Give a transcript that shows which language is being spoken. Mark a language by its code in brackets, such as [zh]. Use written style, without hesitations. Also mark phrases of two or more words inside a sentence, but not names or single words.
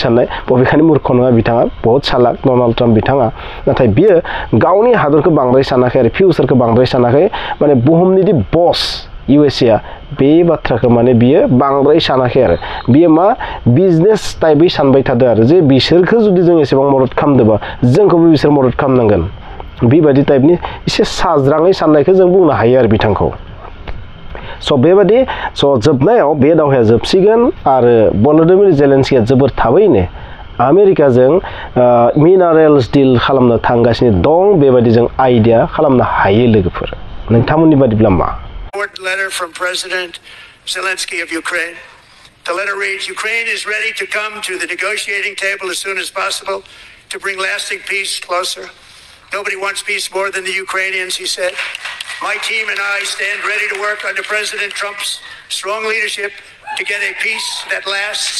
[brx] साननाय बबेखानि मुर्ख नङा बिथाङा बहुत सालाक डनाल्ड ट्राम्प बिथाङा नाथाय बियो गावनि हादरखौ बांद्राय सानाखै आरो फिउचारखौ बांद्राय सानाखै माने बुहुमनि बस USA बे बाथ्राखौ माने बियो बांद्राय सानाखै आरो बियो मा बिजनेस टाइपै सानबाय थादों आरो जे बिसोरखौ जुदि जों एसेबां मदद खालामदोंबा जोंखौबो बिसोर मदद खालामनांगोन बेबायदि टाइपनि एसे साज्राङै साननायखौ जों बुंनो हायो आरो बिथांखौ स' बेबायदि जोबनायाव बे दावहाया जोबसिगोन आरो भल'दिमिर जेलेनस्किया जोबोर थाबैनो आमेरिकाजों [en] minerals deal [brx] खालामनो थांगासिनो दं बेबायदि जों आइडिया खालामनो हायो लोगोफोर नोंथांमोननि बादिब्ला मा [en] Important letter from President Zelensky of Ukraine. The letter reads, Ukraine is ready to come to the negotiating table as soon as possible to bring lasting peace closer. Nobody wants peace more than the Ukrainians, he said. My team and I stand ready to work under President Trump's strong leadership to get a peace that lasts.